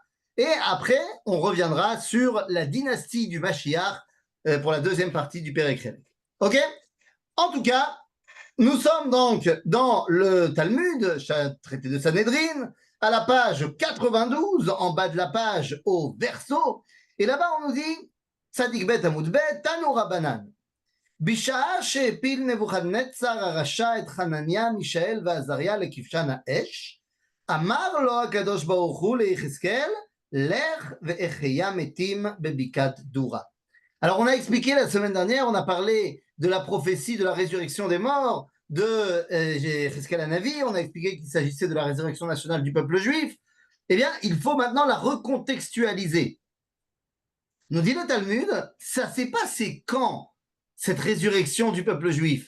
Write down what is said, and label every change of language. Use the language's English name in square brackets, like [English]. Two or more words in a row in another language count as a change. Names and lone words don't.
[French] Et après, on reviendra sur la dynastie du Mashiach pour la deuxième partie du Pérec Rélec. OK? En tout cas, nous sommes donc dans le Talmud, traité de Sanhédrin, à la page 92, en bas de la page au verso. Et là-bas, on nous dit, [Hebrew] צדי בית עמוד בית, תנו רבנן. בשעה שהפיל נבוכדנצר הרשע את חנניה, מישאל ועזריה לכבשן האש, אמר לו הקדוש ברוך הוא ליחזקאל, לך ואחיה מתים בבקעת דורה. [French] Alors, on a expliqué la semaine dernière, on a parlé de la prophétie de la résurrection des morts de Cheskel Hanavi, on a expliqué qu'il s'agissait de la résurrection nationale du peuple juif. Eh bien, il faut maintenant la recontextualiser. Nous dit le Talmud, ça s'est passé quand, cette résurrection du peuple juif?